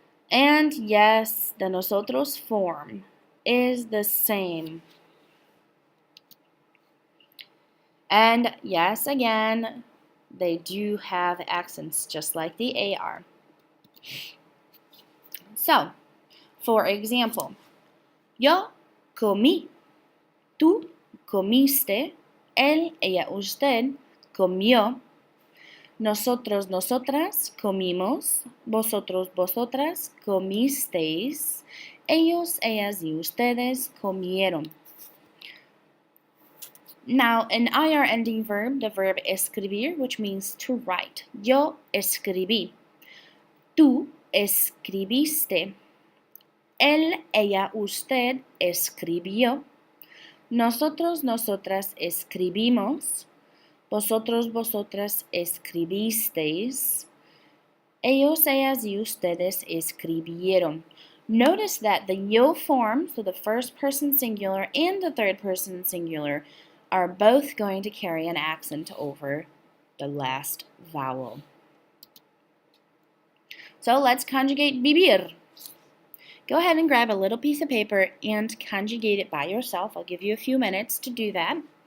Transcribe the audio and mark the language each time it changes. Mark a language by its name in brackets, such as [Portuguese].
[English] And yes, the nosotros form is the same. And yes, again, they do have accents just like the AR. So, for example, [Spanish] yo comí, tú comiste, él, ella, usted comió, nosotros, nosotras comimos, vosotros, vosotras comisteis, ellos, ellas y ustedes comieron. [English] Now, an IR ending verb, the verb escribir, which means to write. [Spanish] Yo escribí. Tú escribiste. Él, ella, usted escribió. Nosotros, nosotras escribimos. Vosotros, vosotras escribisteis. Ellos, ellas y ustedes escribieron. [English] Notice that the yo form, so the first person singular and the third person singular, are both going to carry an accent over the last vowel. So let's conjugate vivir. Go ahead and grab a little piece of paper and conjugate it by yourself. I'll give you a few minutes to do that.